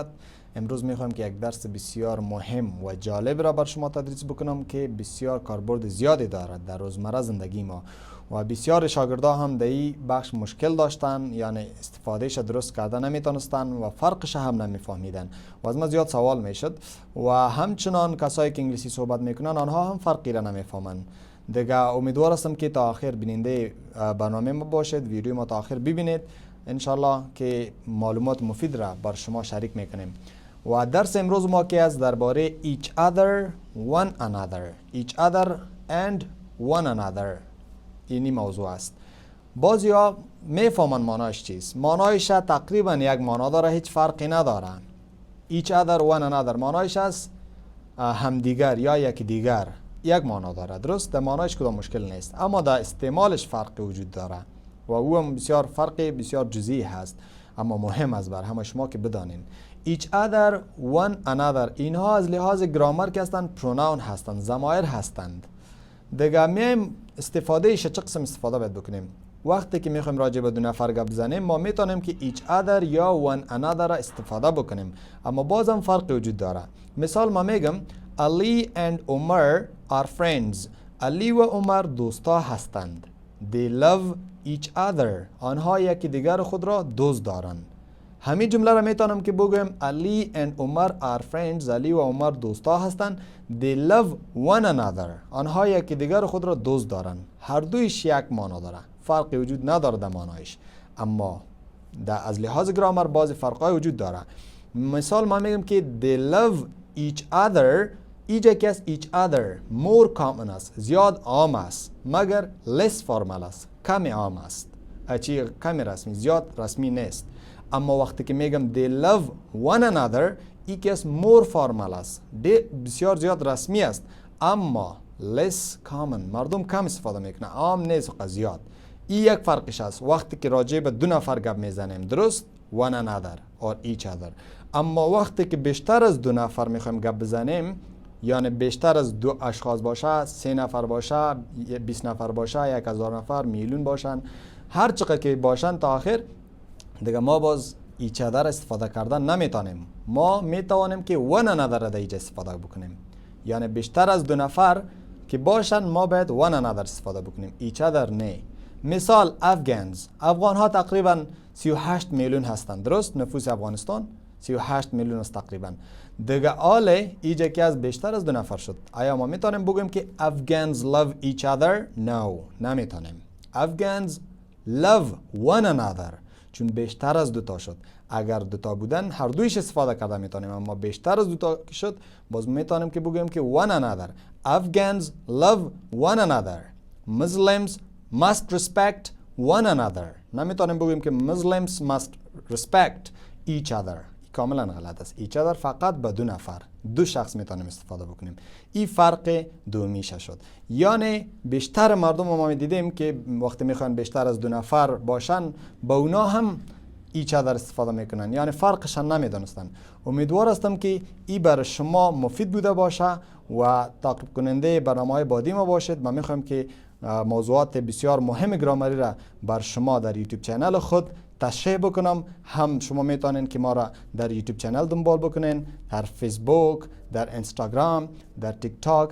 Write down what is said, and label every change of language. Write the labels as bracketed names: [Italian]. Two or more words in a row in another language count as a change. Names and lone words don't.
[Persian] امروز میخوایم که یک درس بسیار مهم و جالب را بر شما تدریس بکنم که بسیار کاربرد زیادی دارد در روزمره زندگی ما و بسیار شاگردا هم در این بخش مشکل داشتن، یعنی استفادهش درست کرده نمیتونستن و فرقش هم نمیفهمیدن و از ما زیاد سوال میشد و همچنان کسایی که انگلیسی صحبت میکنن آنها هم فرقی را نمیفهمن. دیگه امیدوار هستم که تا آخر بیننده برنامه ما باشید، ویدیو ما تا آخر ببینید انشالله که معلومات مفید را بر شما شریک میکنیم. و درس امروز ما که از درباره [English] each other, one another, each other and one another [Persian] اینی موضوع است. بعضی ها میفهمن معناش چیست. معنایش تقریبا یک معنا داره، هیچ فرقی نداره. [English] each other, one another [Persian] معنایش است همدیگر یا یک دیگر، یک معنا داره. درست در معنایش کدام مشکل نیست، اما در استعمالش فرق وجود داره و او هم بسیار فرق بسیار جزئی هست، اما مهم است بر همه شما که بدانین. [English] each other, one another [Persian] اینها از لحاظ گرامر که هستند پروناون هستند، ضمایر هستند. دیگه میایم استفادهش چه قسم استفاده باید بکنیم. وقتی که میخوایم راجع به دو نفر گپ بزنیم ما میتونیم که [English] each other [Persian] یا [English] one another [Persian] را استفاده بکنیم، اما بازم فرق وجود داره. مثال ما میگم [English] Ali and Omar are friends. [Persian] علی و عمر دوستا هستند. [English] They love each other. [Persian] آنها یکی دیگر خود را دوست دارند. همین جمله را میتونم که بگویم [English] Ali and Omar are friends. [Persian] علی و عمر دوستا هستند. [English] They love one another. [Persian] آنها یکی دیگر خود را دوست دارند. هر دویش یک معنا داره، فرقی وجود نداره در معنایش، اما از لحاظ گرامر بعضی فرقای وجود داره. مثال ما میگم که [English] they love each other. [Persian] ایجا که از [English] each other more common [Persian] است، زیاد عام است، مگر [English] less formal [Persian] است، کم عام است. اچی کم رسمی، زیاد رسمی نیست. اما وقتی که میگم [English] they love one another [Persian] ای که از [English] more formal [Persian] است، بسیار زیاد رسمی است، اما [English] less common، [Persian] مردم کم استفاده میکنه، عام نیست و زیاد. این یک فرقش است وقتی که راجع به دو نفر گپ میزنیم، درست؟ [English] one another or each other. [Persian] اما وقتی که بیشتر از دو نفر میخوایم گپ بزنیم، یعنی بیشتر از دو اشخاص باشه، 3 نفر باشه، 20 نفر باشه، 1000 نفر، میلیون باشن، هر چقدر که باشن تا آخر، دیگه ما باز [English] each other [Persian] استفاده کردن نمیتونیم. ما میتوانیم که [English] one another [Persian] را اینجا استفاده بکنیم، یعنی بیشتر از 2 نفر که باشن ما باید [English] one another [Persian] استفاده بکنیم، [English] each other نه. [Persian] مثال افغان ها تقریبا 38 میلیون هستند، درست؟ نفوس افغانستان 38 میلیون است تقریبا. دیگه آله ایجا که از بیشتر از 2 نفر شد. آیا ما میتونیم بگویم که [English] Afghans love each other؟ No، نمیتونیم. Afghans love one another، [Persian] چون بیشتر از 2 تا شد. اگر 2 تا بودن هر دویش استفاده کرده میتونیم، اما بیشتر از 2 تا شد باز میتونیم که بگویم که [English] one another. Afghans love one another. Muslims must respect one another. [Persian] نمیتونیم بگویم که [English] Muslims must respect each other. [Persian] کاملا غلط است. [English] each other [Persian] فقط به 2 نفر، 2 شخص میتونیم استفاده بکنیم. این فرق دومیشه شد. یعنی بیشتر مردم ما دیدیم که وقتی میخوان بیشتر از 2 نفر باشن با اونا هم [English] each other [Persian] استفاده میکنن، یعنی فرقش نمیدونستن. امیدوار هستم که این برای شما مفید بوده باشه و تعقیب کننده برنامه‌های بعدی ما باشید. ما میخوایم که موضوعات بسیار مهم گرامری را بر شما در یوتیوب چینل خود تشریح بکنم. هم شما میتونین که ما را در یوتیوب چینل دنبال بکنین، در فیسبوک، در اینستاگرام، در تیک تاک.